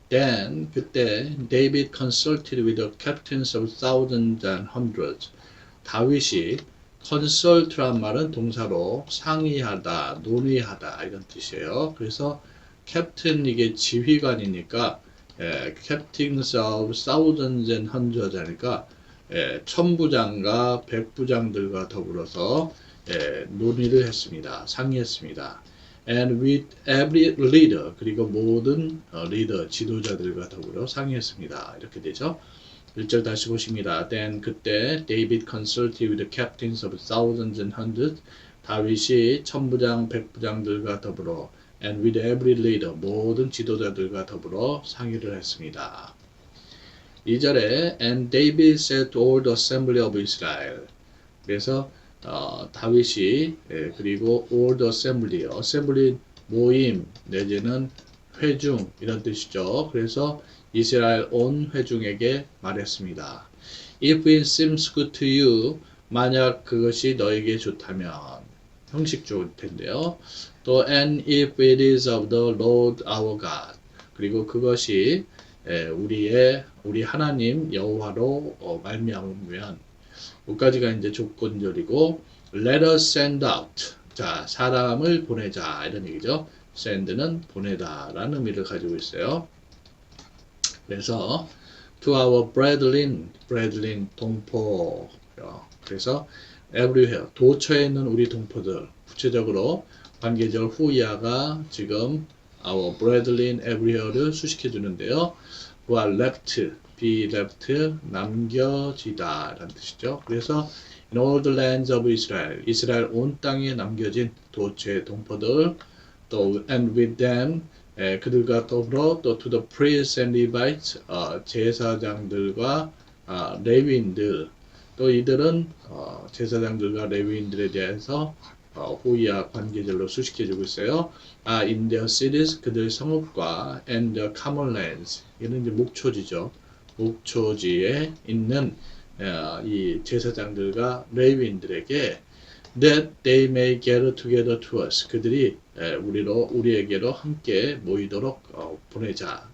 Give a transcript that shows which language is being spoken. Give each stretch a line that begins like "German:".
English: Then
Korean: 그때
English: David consulted with the captains of thousands and hundreds.
Korean: 다윗이 consult란 말은 동사로 상의하다, 논의하다 이런 뜻이에요. 그래서 captain 이게 지휘관이니까
English: captains of thousands and hundreds
Korean: 하니까 천부장과 백부장들과 더불어서 논의를 했습니다. 상의했습니다.
English: And with every leader,
Korean: 그리고 모든 리더, 지도자들과 더불어 상의했습니다. 이렇게 되죠. 1절 다시 보십니다.
English: Then
Korean: 그때
English: David consulted with the captains of thousands and hundreds.
Korean: 다윗이 천부장, 백부장들과 더불어
English: and with every leader,
Korean: 모든 지도자들과 더불어 상의를 했습니다. 2절에
English: And David said to all the assembly of Israel.
Korean: 그래서 다윗이 그리고
English: all the assembly,
Korean: assembly 모임 내지는 회중 이런 뜻이죠. 그래서 이스라엘 온 회중에게 말했습니다.
English: If it seems good to you,
Korean: 만약 그것이 너에게 좋다면 형식 좋을 텐데요. 또
English: and if it is of the Lord our God.
Korean: 그리고 그것이 우리 하나님 여호와로 말미암으면 여기까지가 이제 조건절이고
English: let us send out.
Korean: 자, 사람을 보내자 이런 얘기죠. send는 보내다라는 의미를 가지고 있어요. 그래서
English: to our brethren
Korean: 동포. 그래서 everywhere 도처에 있는 우리 동포들. 구체적으로 관계절 후이아가 지금
English: our brethren everywhere
Korean: 를 수식해 주는데요.
English: who are left, be left,
Korean: 남겨지다 라는 뜻이죠.
English: 그래서 in all the lands of Israel,
Korean: 이스라엘 온 땅에 남겨진 도처의 동포들 또
English: and with them,
Korean: 그들과 더불어 또
English: to the priests and Levites,
Korean: 제사장들과 레위인들, 또 이들은 제사장들과 레위인들에 대해서 호의와 관계절로 수식해주고 있어요.
English: In their cities,
Korean: 그들 성읍과
English: and the common lands,
Korean: 이는 이제 목초지죠. 목초지에 있는 이 제사장들과 레위인들에게
English: that they may gather together to us.
Korean: 그들이 우리에게로 함께 모이도록 보내자.